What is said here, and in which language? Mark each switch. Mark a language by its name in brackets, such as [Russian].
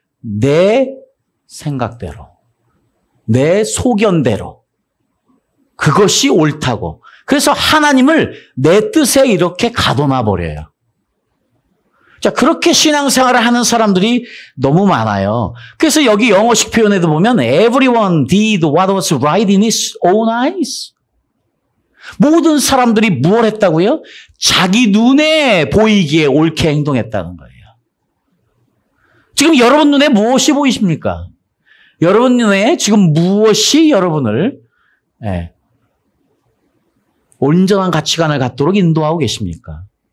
[Korean] 내 생각대로, 내 소견대로. 그것이 옳다고. 그래서 하나님을 내 뜻에 이렇게 가둬놔 버려요. 자, 그렇게 신앙생활을 하는 사람들이 너무 많아요. 그래서 여기 영어식 표현에도 보면 [English] everyone did what was right in his own eyes. [Korean] 모든 사람들이 무엇 했다고요? 자기 눈에 보이기에 옳게 행동했다는 거예요. 지금 여러분 눈에 무엇이 보이십니까? 여러분 눈에 지금 무엇이 여러분을 온전한 가치관을 갖도록 인도하고 계십니까?